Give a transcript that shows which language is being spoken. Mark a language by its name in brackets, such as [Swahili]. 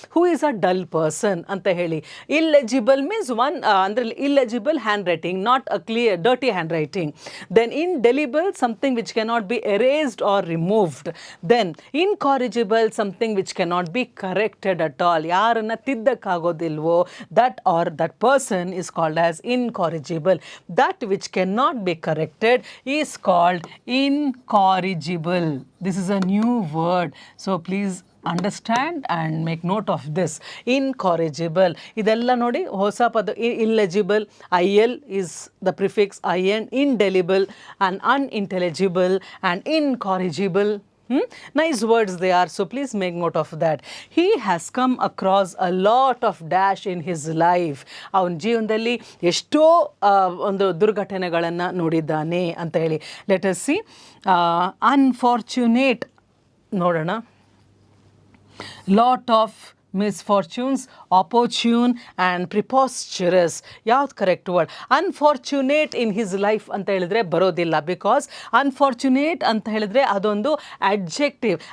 [English] Who is a dull person ಅಂತ ಹೇಳಿ. Illegible means one ಅಂದರೆ illegible handwriting, not a clear dirty handwriting. Then indelible something which cannot be erased or removed. Then incorrigible something which cannot be corrected at all. [Kannada] ಯಾರನ್ನು ತಿದ್ದಕ್ಕಾಗೋದಿಲ್ವೋ [English] that or that person is called as incorrigible. That which cannot be corrected is called incorrigible. This is a new word, so please understand and make note of this. Incorrigible. [Kannada] ಇದೆಲ್ಲ ನೋಡಿ ಹೊಸ ಪದ. [English] illegible, il is the prefix in. Indelible and unintelligible and incorrigible. Nice words they are, so please make note of that. He has come across a lot of dash in his life. [Kannada] ಅವನ ಜೀವನದಲ್ಲಿ ಎಷ್ಟೋ ಒಂದು ದುರ್ಘಟನೆಗಳನ್ನು ನೋಡಿದ್ದಾನೆ ಅಂತ ಹೇಳಿ. [English] Let us see. Unfortunate ನೋಡೋಣ. Lot of misfortunes, opportune and preposterous. [Kannada] ಯಾವ್ದು correct word? Unfortunate [English] in his life [Kannada] ಅಂತ ಹೇಳಿದ್ರೆ ಬರೋದಿಲ್ಲ. ಬಿಕಾಸ್ ಅನ್ಫಾರ್ಚುನೇಟ್ ಅಂತ ಹೇಳಿದ್ರೆ ಅದೊಂದು ಅಡ್ಜೆಕ್ಟಿವ್.